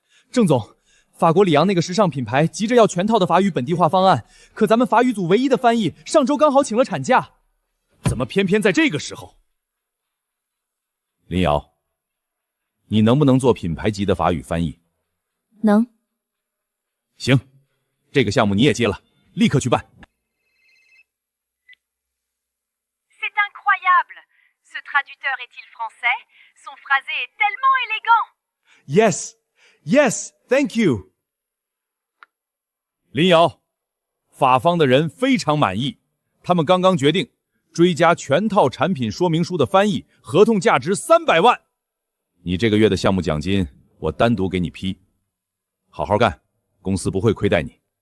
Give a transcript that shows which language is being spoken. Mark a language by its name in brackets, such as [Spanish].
[Chinese] 郑总，法国里昂那个时尚品牌急着要全套的法语本地化方案，可咱们法语组唯一的翻译上周刚好请了产假，怎么偏偏在这个时候？林瑶，你能不能做品牌级的法语翻译？能。行，这个项目你也接了，立刻去办。 [French] C'est incroyable. Ce traducteur est-il français? Son phrasé est tellement élégant. [English] Yes, yes, thank you。 [Chinese] 林瑶，法方的人非常满意，他们刚刚决定追加全套产品说明书的翻译，合同价值300万。你这个月的项目奖金我单独给你批，好好干，公司不会亏待你。